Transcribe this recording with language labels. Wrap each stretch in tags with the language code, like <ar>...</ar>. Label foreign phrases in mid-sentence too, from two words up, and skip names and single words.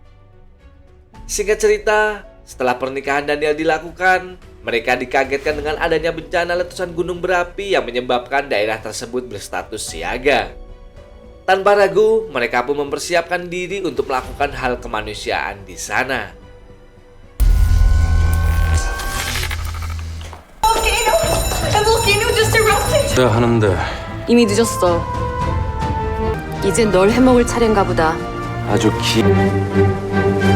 <id>Singkat cerita, setelah pernikahan Daniel dilakukan, mereka dikagetkan dengan adanya bencana letusan gunung berapi yang menyebabkan daerah tersebut berstatus siaga. Tanpa ragu, mereka pun mempersiapkan diri untuk melakukan hal kemanusiaan di sana.</id> <ko>내가 하는데 이미 늦었어. 이젠 널 해먹을 차례인가 보다. 아주</ko>